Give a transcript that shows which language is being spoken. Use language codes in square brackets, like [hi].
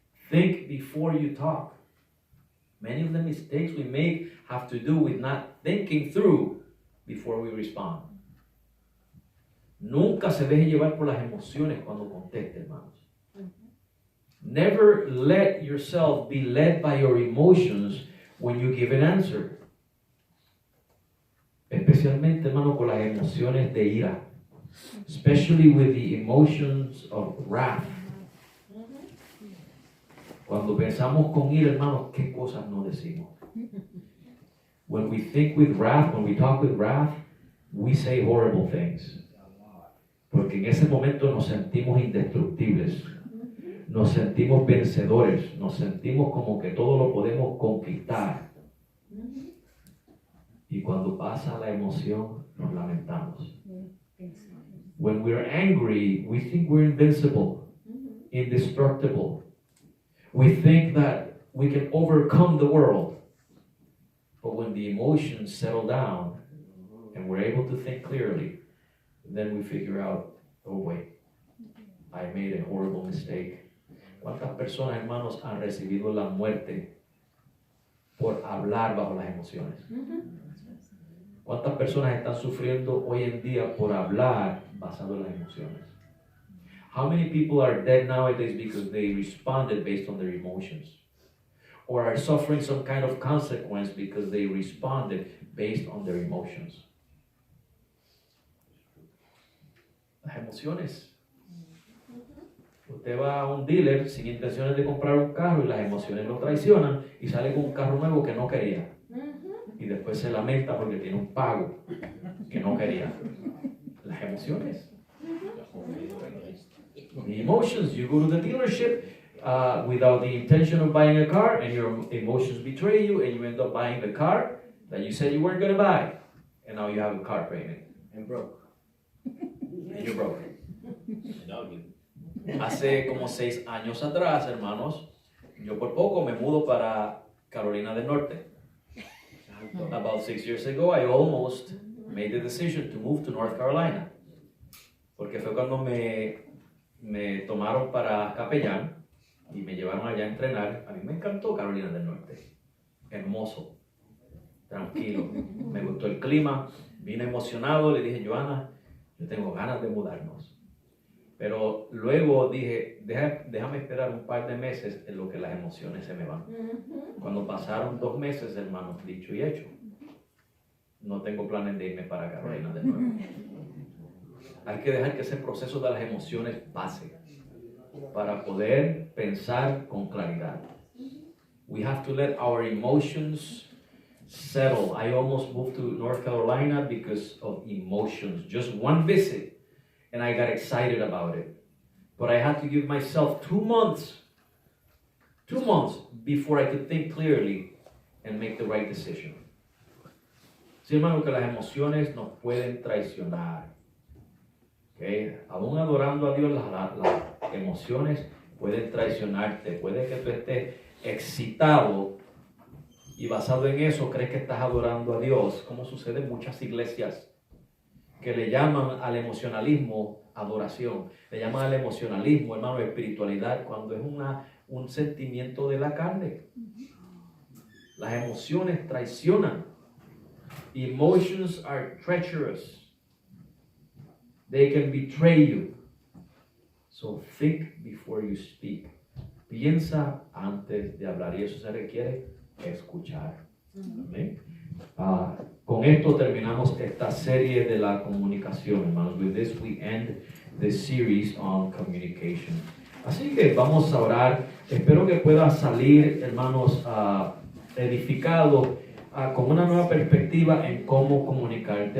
[en] Think before you talk. Many of the mistakes we make have to do with not thinking through before we respond. [es] Nunca se deje llevar por las emociones cuando conteste, hermanos. [en] Never let yourself be led by your emotions when you give an answer. [es] Especialmente, hermano, con las emociones de ira. [en] Especially with the emotions of wrath. [es] Cuando pensamos con ira, hermanos, ¿qué cosas no decimos? [en] When we think with wrath, when we talk with wrath, we say horrible things. [es] Porque en ese momento nos sentimos indestructibles. Nos sentimos vencedores, nos sentimos como que todo lo podemos conquistar. Y cuando pasa la emoción, nos lamentamos. [en] When we're angry, we think we're invincible, indestructible. We think that we can overcome the world. But when the emotions settle down and we're able to think clearly, then we figure out, oh wait, I made a horrible mistake. [es] ¿Cuántas personas, hermanos, han recibido la muerte por hablar bajo las emociones? ¿Cuántas personas están sufriendo hoy en día por hablar basado en las emociones? [en] How many people are dead nowadays because they responded based on their emotions? Or are suffering some kind of consequence because they responded based on their emotions? [es] Las emociones. Usted va a un dealer sin intenciones de comprar un carro y las emociones lo traicionan y sale con un carro nuevo que no quería. Y después se lamenta porque tiene un pago que no quería. Las emociones. [en] The emotions. You go to the dealership without the intention of buying a car, and your emotions betray you, and you end up buying the car that you said you weren't going to buy. And now you have a car payment. And broke. And you're broke. No, you. [es] Hace como 6 años atrás, hermanos, yo por poco me mudo para Carolina del Norte. [en] About 6 years ago, I almost made the decision to move to North Carolina. [es] Porque fue cuando me tomaron para capellán y me llevaron allá a entrenar. A mí me encantó Carolina del Norte. Hermoso, tranquilo. Me gustó el clima, vine emocionado, le dije, Joana, yo tengo ganas de mudarnos. Pero luego dije, déjame esperar un par de meses en lo que las emociones se me van. Cuando pasaron 2 meses, hermanos, dicho y hecho, no tengo planes de irme para Carolina del Norte. Hay que dejar que ese proceso de las emociones pase para poder pensar con claridad. [en] We have to let our emotions settle. I almost moved to North Carolina because of emotions. Just one visit. And I got excited about it. But I had to give myself 2 months before I could think clearly and make the right decision. [es] Sí, hermano, que las emociones nos pueden traicionar. Okay? Aún adorando a Dios, las emociones pueden traicionarte. Puede que tú estés excitado y basado en eso crees que estás adorando a Dios, como sucede en muchas iglesias, que le llaman al emocionalismo adoración, le llaman al emocionalismo, hermano, espiritualidad, cuando es un sentimiento de la carne. Las emociones traicionan. [en] Emotions are treacherous. They can betray you. So think before you speak. [es] piensa antes de hablar y eso se requiere escuchar. Amén. Con esto terminamos esta serie de la comunicación, hermanos. [en] With this we end the series on communication. [es] Así que vamos a orar. Espero que pueda salir, hermanos, edificado con una nueva perspectiva en cómo comunicarte.